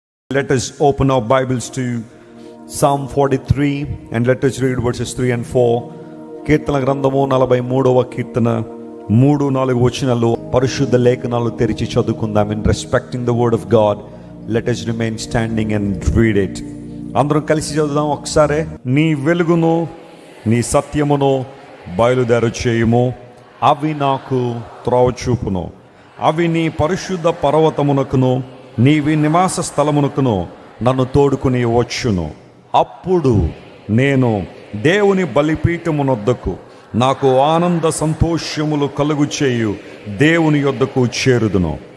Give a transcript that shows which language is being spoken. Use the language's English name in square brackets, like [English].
[English] Let us open our Bibles to Psalm 43 and let us read verses 3 and 4. [Telugu] కీర్తన గ్రంథము 43వ కీర్తన 3-4 వచనాలు పరిశుద్ధ లేఖనాలు తెరిచి చదువుకుందాం. [English] In respecting the word of God, let us remain standing and read it. [Telugu] అందరం కలిసి చదువుదాం ఒకసారి. నీ వెలుగును నీ సత్యమును బయలుదేరు చేయుము, అవి నాకు త్రోవ చూపును. అవి నీ పరిశుద్ధ పర్వతమునకును నీవి నివాస స్థలమునకును నన్ను తోడుకుని వచ్చును. అప్పుడు నేను దేవుని బలిపీఠమునొద్దకు నాకు ఆనంద సంతోషములు కలుగు చేయు దేవుని యొద్దకు చేరుదును.